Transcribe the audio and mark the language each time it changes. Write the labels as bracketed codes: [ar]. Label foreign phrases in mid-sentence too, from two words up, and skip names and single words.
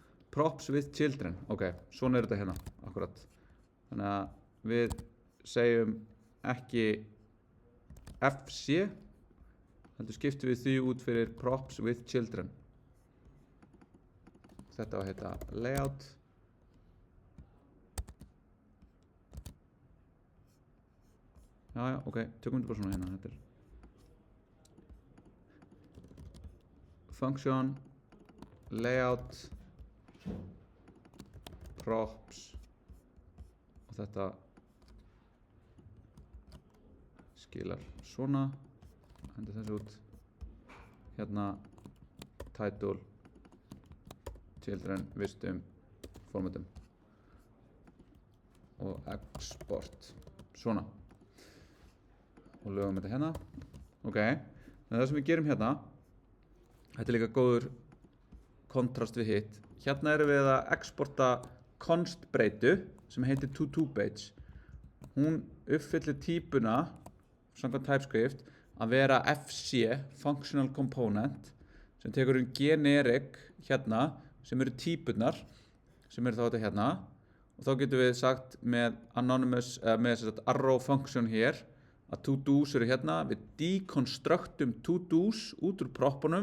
[en] props with children, [is] ok, svona þetta hérna, akkurat. Þannig að við segjum ekki FC, heldur skiptum við því út fyrir [en] props with children. [is] Þetta á að heita layout. Já, ok, tökum við bara svona hérna, þetta [en] function, layout, props [is] og þetta skilar svona, hendur þessu út, hérna title, children, vistum, formatum og export, svona og lögum þetta hérna, ok, en það sem við gerum hérna, þetta er líka góður kontrast við hitt. Hérna erum við að exporta const breytu sem heitir to2page. Hún uppfyllir típuna samkvæmt TypeScript að vera FC, [en] functional component, [is] sem tekur generic hérna, sem eru típunar, sem eru þá þetta hérna, og þá getum við sagt með anonymous, með [en] arrow function [is] hér, að to-dos eru hérna, við deconstructum to-dos út úr proppunum.